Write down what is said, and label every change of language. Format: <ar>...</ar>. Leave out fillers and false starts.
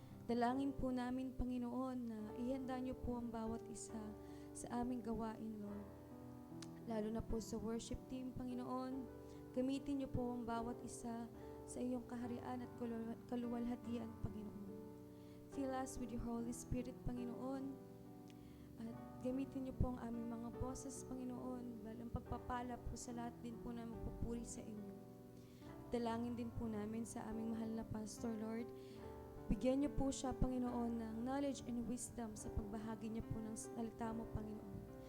<tl>Dalangin po namin, Panginoon, na ihanda niyo po ang bawat isa sa aming gawain, Lord. Lalo na po sa worship team, Panginoon. Gamitin niyo po ang bawat isa sa iyong kaharian at kaluwalhatian, Panginoon.</tl> <en>Fill us with your Holy Spirit, Panginoon.</en> <tl>At gamitin niyo po ang aming mga boses, Panginoon. Ang pagpapala po sa lahat din po na magpupuri sa inyo. At dalangin din po namin sa aming mahal na Pastor, Lord. Bigyan niyo po siya, Panginoon, ng</tl> <en>knowledge and wisdom</en> <tl>sa pagbahagi niya po ng salita mo, Panginoon.</tl>